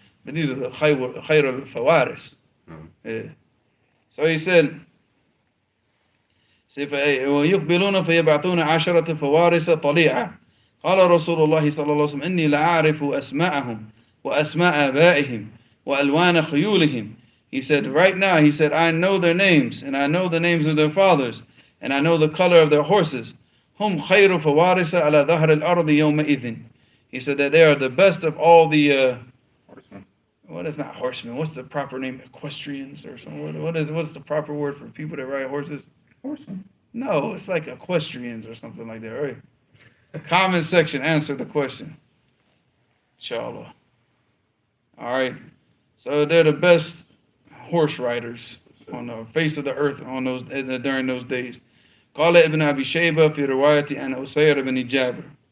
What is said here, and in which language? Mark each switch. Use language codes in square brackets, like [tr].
[en] But these are the khayr al-fawaris. Yeah. So he said, [ar] ويقبلون فيبعثون عشرة فوارس طليعة. قال رسول الله صلى الله عليه وسلم إني لأعرف أسماءهم وأسماء آبائهم وألوان خيولهم. [en] He said, right now, he said, I know their names, and I know the names of their fathers, and I know the color of their horses. [ar] هم خير فوارس على ظهر الأرض يومئذ. [en] He said that they are the best of all the horsemen. Well, it's not horsemen. What's the proper name? Equestrians or something? What's the proper word for people that ride horses? Horsemen. No, it's like equestrians or something like that, right? Comment section, answer the question. Inshallah. All right. So they're the best horse riders on the face of the earth during those days. [ar] قال ابن أبي شيبة في رواية عن أسير بن جابر.